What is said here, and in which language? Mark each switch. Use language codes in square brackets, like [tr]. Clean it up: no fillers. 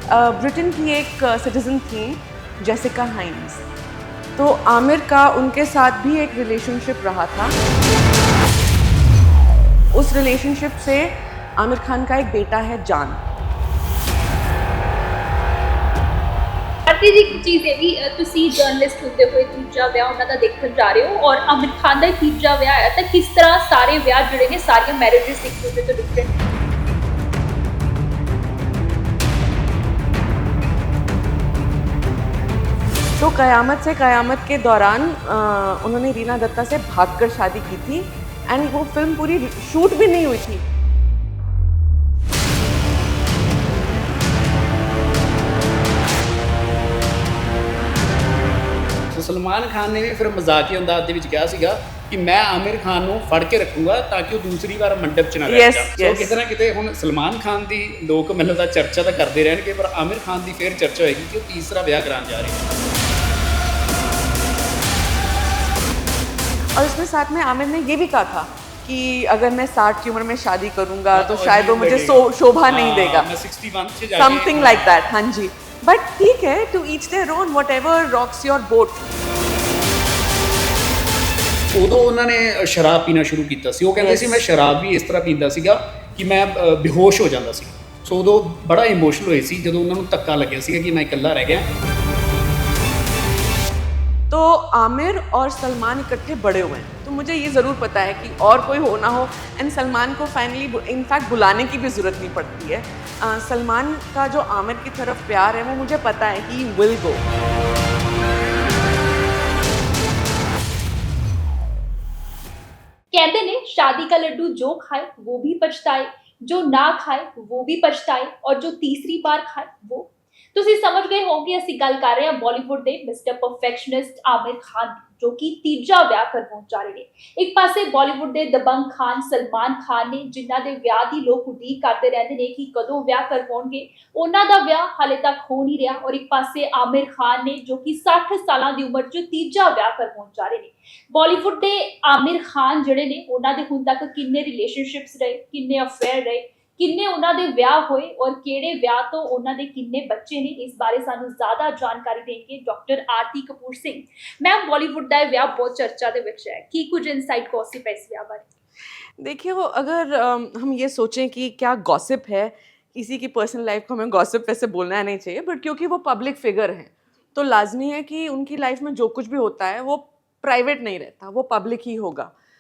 [hi] Britain की एक citizen थी जेसिका हाइन्स। तो आमिर का उनके साथ भी एक रिलेशनशिप रहा था। उस रिलेशनशिप से आमिर खान का एक बेटा है जान। भारती जी एक चीज़ [pa] ਇਹ ਵੀ ਤੁਸੀਂ ਜਰਨਲਿਸਟ ਹੁੰਦੇ ਹੋਏ ਦੂਜਾ ਵਿਆਹ ਉਹਨਾਂ ਦਾ ਦੇਖਣ ਜਾ ਰਹੇ ਹੋ ਔਰ ਆਮਿਰ ਖਾਨ ਦਾ ਤੀਜਾ ਵਿਆਹ ਹੈ ਤਾਂ ਕਿਸ ਤਰ੍ਹਾਂ ਸਾਰੇ ਵਿਆਹ ਜਿਹੜੇ ਨੇ ਸਾਰੀਆਂ ਮੈਰਿਜਸ ਇੱਕ ਦੂਜੇ ਤੋਂ ਡਿਫਰੈਂਟ [hi] तो क़यामत से क़यामत के दौरान उन्होंने रीना दत्ता से भागकर शादी की थी एंड वो फिल्म पूरी शूट भी नहीं हुई थी। [pa] ਸੋ ਸਲਮਾਨ ਖਾਨ ਨੇ ਵੀ ਫਿਰ ਮਜ਼ਾਕੀ ਅੰਦਾਜ਼ ਦੇ ਵਿੱਚ ਕਿਹਾ ਸੀਗਾ ਕਿ ਮੈਂ ਆਮਿਰ ਖਾਨ ਨੂੰ ਫੜ ਕੇ ਰੱਖੂੰਗਾ ਤਾਂ ਕਿ ਉਹ ਦੂਸਰੀ ਵਾਰ ਮੰਡਪ 'ਚ ਨਾ ਰਹਿ ਜਾਵੇ। ਸੋ ਕਿਤੇ ਨਾ ਕਿਤੇ ਹੁਣ ਸਲਮਾਨ ਖਾਨ ਦੀ ਲੋਕ ਮੈਨੂੰ ਦਾ ਚਰਚਾ ਤਾਂ ਕਰਦੇ ਰਹਿਣਗੇ ਪਰ ਆਮਿਰ ਖਾਨ ਦੀ ਫਿਰ ਚਰਚਾ ਹੋਏਗੀ ਕਿ ਉਹ ਤੀਸਰਾ ਵਿਆਹ ਕਰਾਉਣ ਜਾ ਰਹੇ हैं। [hi] और इसमें साथ में आमिर ने ये भी कहा था कि अगर मैं 60 की उम्र में शादी करूंगा तो शायद वो मुझे शोभा नहीं देगा, मैं 61 से [en] Something like that. [hi] हाँ जी, [en] but [hi] ठीक है, [en] To each their own, whatever rocks your boat. [pa] ਉਦੋਂ ਉਹਨਾਂ ਨੇ ਸ਼ਰਾਬ ਪੀਣਾ ਸ਼ੁਰੂ ਕੀਤਾ ਸੀ। ਉਹ ਕਹਿੰਦੇ ਸੀ ਮੈਂ ਸ਼ਰਾਬ ਵੀ ਇਸ ਤਰ੍ਹਾਂ ਪੀਂਦਾ ਸੀਗਾ ਕਿ ਮੈਂ ਬੇਹੋਸ਼ ਹੋ ਜਾਂਦਾ ਸੀ। ਸੋ ਉਦੋਂ ਬੜਾ ਇਮੋਸ਼ਨਲ ਹੋਏ ਸੀ ਜਦੋਂ ਉਹਨਾਂ ਨੂੰ ਧੱਕਾ ਲੱਗਿਆ ਸੀਗਾ [hi] कि मैं [pa] ਇਕੱਲਾ ਰਹਿ ਗਿਆ। [hi] तो आमिर और सलमान इकट्ठे बड़े हुए हैं, तो मुझे ये ज़रूर पता है कि और कोई हो ना हो एंड सलमान को फाइनली इनफैक्ट बुलाने की भी ज़रूरत नहीं पड़ती है। सलमान का जो आमिर की तरफ प्यार है वो मुझे पता है कि [en] Will go. [hi] कहते ने शादी का लड्डू जो खाए वो भी पछताए, जो ना खाए वो भी पछताए और जो तीसरी बार खाए वो। [pa] ਤੁਸੀਂ ਸਮਝ ਗਏ ਹੋ ਕਿ ਅਸੀਂ ਗੱਲ ਕਰ ਰਹੇ ਹਾਂ ਬਾਲੀਵੁੱਡ ਦੇ ਮਿਸਟਰ ਪਰਫੈਕਸ਼ਨਿਸਟ ਆਮਿਰ ਖਾਨ ਜੋ ਕਿ ਤੀਜਾ ਵਿਆਹ ਕਰਵਾਉਣ ਜਾ ਰਹੇ ਨੇ। ਇੱਕ ਪਾਸੇ ਬਾਲੀਵੁੱਡ ਦੇ ਦਬੰਗ ਖਾਨ ਸਲਮਾਨ ਖਾਨ ਨੇ ਜਿਨ੍ਹਾਂ ਦੇ ਵਿਆਹ ਦੀ ਲੋਕ ਉਡੀਕ ਕਰਦੇ ਰਹਿੰਦੇ ਨੇ ਕਿ ਕਦੋਂ ਵਿਆਹ ਕਰਵਾਉਣਗੇ, ਉਹਨਾਂ ਦਾ ਵਿਆਹ ਹਾਲੇ ਤੱਕ ਹੋ ਨਹੀਂ ਰਿਹਾ। ਔਰ ਇੱਕ ਪਾਸੇ ਆਮਿਰ ਖਾਨ ਨੇ ਜੋ ਕਿ 60 ਸਾਲਾਂ ਦੀ ਉਮਰ 'ਚ ਤੀਜਾ ਵਿਆਹ ਕਰਵਾਉਣ ਜਾ ਰਹੇ ਨੇ। ਬਾਲੀਵੁੱਡ ਦੇ ਆਮਿਰ ਖਾਨ ਜਿਹੜੇ ਨੇ ਉਹਨਾਂ ਦੇ ਹੁਣ ਤੱਕ ਕਿੰਨੇ ਰਿਲੇਸ਼ਨਸ਼ਿਪਸ ਰਹੇ, ਕਿੰਨੇ ਅਫੇਅਰ ਰਹੇ, ਕਿੰਨੇ ਉਹਨਾਂ ਦੇ ਵਿਆਹ ਹੋਏ ਔਰ ਕਿਹੜੇ ਵਿਆਹ ਤੋਂ ਉਹਨਾਂ ਦੇ ਕਿੰਨੇ ਬੱਚੇ ਨੇ, ਇਸ ਬਾਰੇ ਸਾਨੂੰ ਜ਼ਿਆਦਾ ਜਾਣਕਾਰੀ ਦੇਣਗੇ ਡਾਕਟਰ ਆਰਤੀ ਕਪੂਰ ਸਿੰਘ। [hi] मैम बॉलीवुड का विआह बहुत चर्चा [pa] दे विच [hi] है कि कुछ इनसाइट गॉसिप है इस विआह बारे? देखिए, वो अगर हम ये सोचें कि क्या गॉसिप है, किसी की पर्सनल लाइफ को हमें गॉसिप वैसे बोलना नहीं चाहिए, बट क्योंकि वो पब्लिक फिगर हैं तो लाजमी है कि उनकी लाइफ में जो कुछ भी होता है वो प्राइवेट नहीं रहता, वो पब्लिक ही होगा।